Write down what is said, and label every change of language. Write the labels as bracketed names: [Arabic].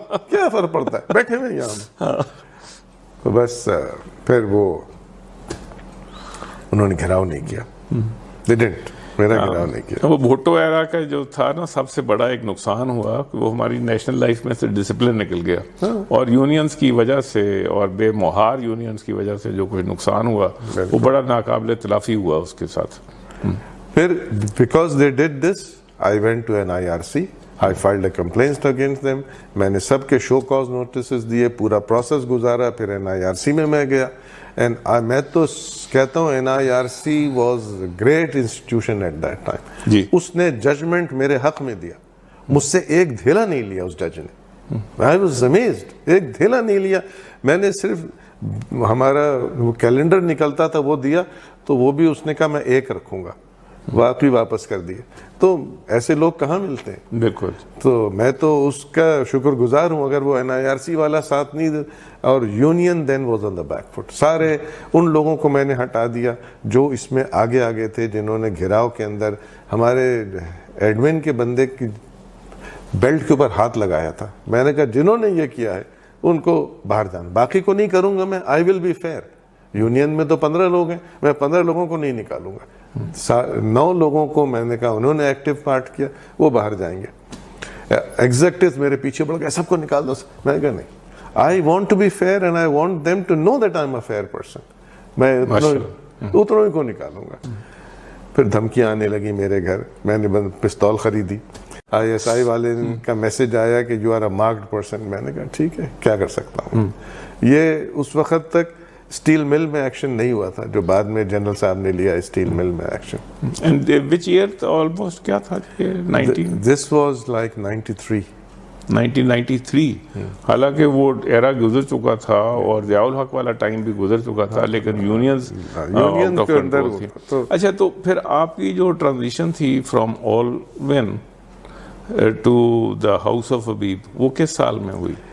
[Urdu] کیا فرق پڑتا ہے, بیٹھے ہوئے یہاں. تو بس پھر وہ انہوں نے گھراؤ نہیں کیا, [English] they didn't, [Urdu] میرا گھراؤ نہیں کیا. وہ بھٹو ایرا کا جو تھا نا, سب سے بڑا ایک نقصان ہوا کہ وہ ہماری نیشنل لائف میں سے ڈسپلن نکل گیا, اور یونینز کی وجہ سے اور بے مہار یونینز کی وجہ سے جو کوئی نقصان ہوا وہ بڑا ناقابل تلافی ہوا اس کے ساتھ. [English] پھر because they did this, I went to an IRC, I filed a complaint against them. [Urdu] میں نے سب کے شو کاز نوٹسز دیے, پورا پروسیس گزارا, پھر NIRC میں گیا. میں تو کہتا ہوں [English] NIRC was a great institution at that time. [Urdu] اس نے ججمنٹ میرے حق میں دیا, مجھ سے ایک دھیلا نہیں لیا اس جج نے. [English] I was amazed, [Urdu] ایک دھیلا نہیں لیا. میں نے صرف ہمارا وہ کیلنڈر نکلتا تھا وہ دیا, تو وہ بھی اس نے کہا میں 1 رکھوں گا, واقعی واپس کر دیے. تو ایسے لوگ کہاں ملتے ہیں. بالکل. تو میں تو اس کا شکر گزار ہوں. اگر وہ NIRC والا ساتھ نہیں, اور [English] Union then was on the back foot. [Urdu] سارے ان لوگوں کو میں نے ہٹا دیا جو اس میں آگے تھے, جنہوں نے گھیراؤ کے اندر ہمارے ایڈمن کے بندے کی بیلٹ کے اوپر ہاتھ لگایا تھا. میں نے کہا جنہوں نے یہ کیا ہے ان کو باہر جانا, باقی کو نہیں کروں گا میں. [English] I will be fair. [Urdu] یونین میں تو 15 لوگ ہیں, میں 15 لوگوں کو نہیں نکالوں گا. 9 لوگوں کو میں نے کہا انہوں نے ایکٹیو پارٹ کیا, وہ باہر جائیں گے. ایگزیکٹیوز میرے پیچھے پڑ گئے, سب کو نکال دو. میں نے کہا نہیں, [English] I want to be fair and I want them to know that I'm a fair person. [Urdu] میں اتنوں کو نکالوں گا. پھر دھمکیاں آنے لگی میرے گھر. میں نے پستول خریدی. ISI والے کا میسج آیا کہ [English] you are a marked person. [Urdu] میں نے کہا ٹھیک ہے, کیا کر سکتا ہوں. یہ اس وقت تک اسٹیل مل میں ایکشن نہیں ہوا تھا, جو بعد میں جنرل صاحب نے لیا اسٹیل مل میں action. [English] And which year almost کیا تھا یہ? This was like 1993. [Urdu] حالانکہ وہ ایرا گزر چکا تھا اور ضیاء الحق والا ٹائم بھی گزر چکا تھا, لیکن یونینز کے اندر تھی. اچھا, تو پھر آپ کی جو ٹرانزیشن تھی from آلوین to the house of حبیب, وہ کس سال میں ہوئی؟